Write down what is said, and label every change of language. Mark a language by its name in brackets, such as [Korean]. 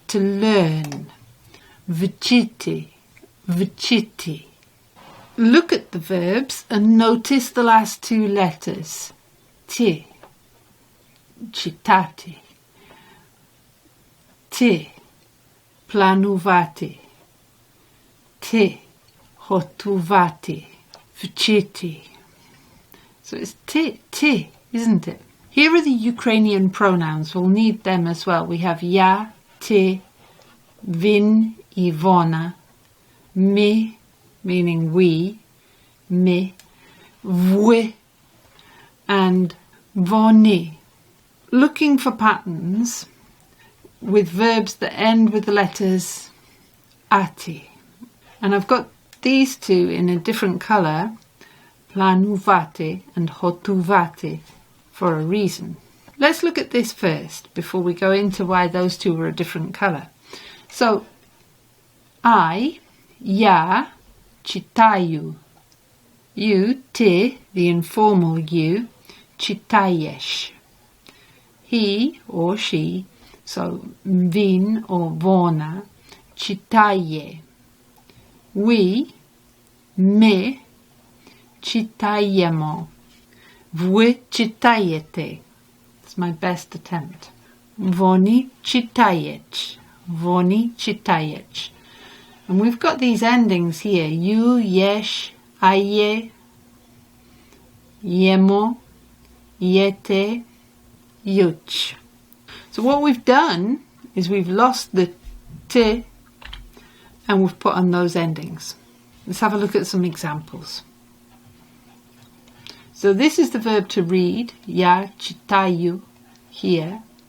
[English] To learn, [Ukrainian] вчити, вчити. [English] Look at the verbs and notice the last two letters. [Ukrainian] Ti, читати. Ti, планувати. Ti, готувати, вчити. [English] So it's ti, isn't it? Here are the Ukrainian pronouns. We'll need them as well. We have я, ти, він, і вона, ми, meaning we, ми, ви, and вони. Looking for patterns with verbs that end with the letters ati. And I've got these two in a different colour, planувати and готувати, for a reason. Let's look at this first before we go into why those two were a different colour. [Ukrainian] So, я, читаю. [English] You, ти, the informal you, читаешь. He or she, so він or вона, читає. [Ukrainian] We, ми, читаємо. Ви читаєте. [English] It's my best attempt. [Ukrainian] Вони читають. Вони читають. [English] And we've got these endings here. [Ukrainian] You, єш, ає, ємо, єте, юч. [English] So what we've done is we've lost the t and we've put on those endings. Let's have a look at some examples. So this is the verb to read, [Ukrainian] я читаю, [English] here.